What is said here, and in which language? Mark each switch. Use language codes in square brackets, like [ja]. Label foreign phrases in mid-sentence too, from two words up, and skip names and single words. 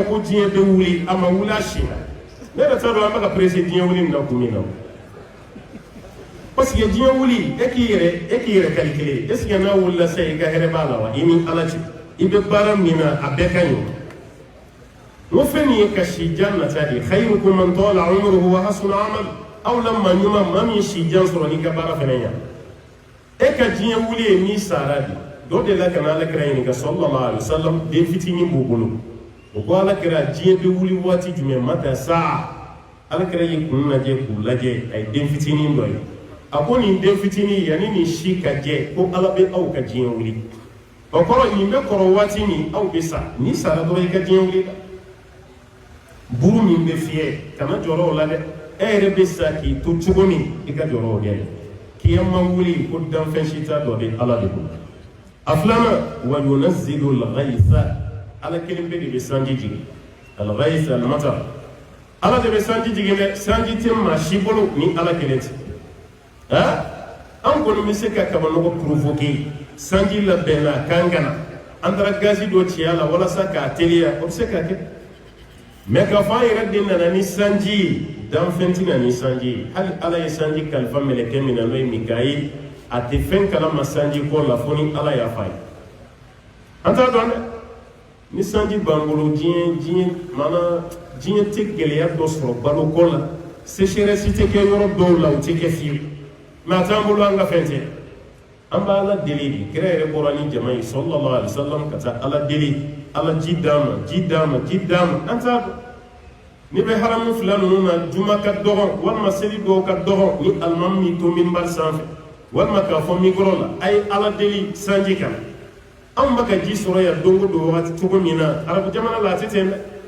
[bm] ko diɲɛ bɛ wuli a ma wuli a si la ne yɛrɛ t'a dɔn an bɛ ka presse diɲɛ wuli nin na kun min na [fr] parce que [bm] diɲɛ wuli e k'i yɛrɛ calculer [fr] est ce que [bm] n'a wulila sisan i ka hɛrɛ b'a la wa i ni ala cɛ i bɛ baara min na a bɛɛ ka ɲi n ko fɛn min ye ka si jan nata de [ar] خيركم من طال عمره و حسن عمل [bm] aw la maa ɲuman maa min ye si jan sɔrɔ n'i ka baara fɛnɛ ɲa e ka diɲɛ wuli ye n'i sara de dɔ de la ka na alakira ɲininka [ar] صلى الله عليه وسلم [bm] den fitinin b'u bolo o ko alakira diɲɛ bɛ wuli waati jumɛn mata saa alakira y'i kun lajɛ k'u lajɛ a ye den fitinin dɔ ye a ko nin den fitinin yanni nin si ka jɛ ko ala bɛ aw ka diɲɛ wuli o kɔrɔ nin bɛ kɔrɔ waati min aw bɛ sa n'i sara dɔrɔn i ka diɲɛ wuli la buru min bɛ fiyɛ kana jɔrɔ o la dɛ e yɛrɛ bɛ sa k'i to cogo min i ka jɔrɔ o kɛ kiyama wuli ko danfɛn si t'a dɔ de ala de bolo a filanan [ar] و ينزل الغيث [bm] ala kelen bɛ de bɛ sanji jigin [ar] الغيث المطر [bm] ala de bɛ sanji jigin dɛ sanji tɛ maa si bolo ni ala kelen tɛ an kɔni bɛ se ka kabanɔgɔ provoquer sanji labɛnna kan kana an taara gazi dɔ ci a la walasa k'a teliya o bɛ se ka kɛ mais k'a fɔ an yɛrɛ de nana ni sanji ye danfɛn tɛ na ni sanji ye hali ala ye sanji kalifa mɛlɛkɛ min na n'o ye Mikayil a tɛ fɛn kalama sanji kɔ la fo ni ala y'a f'a ye an t'a dɔn dɛ ni sanji b'an bolo diɲɛ tɛ gɛlɛya dɔ sɔrɔ baloko la sécheresse tɛ kɛ yɔrɔ dɔw la o tɛ kɛ fiyewu mais a t'an bolo an ka fɛn tɛ an b'a ala deli de kira yɛrɛ bɔra ni jama ye [ar] صلى الله عليه وسلم [bm] ka taa ala deli ala ji d'a ma ji d'a ma ji d'a ma an t'a dɔn ni bɛ haramu fila ninnu na juma ka dɔgɔ walima seli dɔw ka dɔgɔ ni alimami min to minbar sanfɛ walima k'a fɔ micro la a ye ala deli sanji kan anw bɛ ka ji sɔrɔ yan don o don wagati cogo min na arabu jamana la a tɛ ten dɛ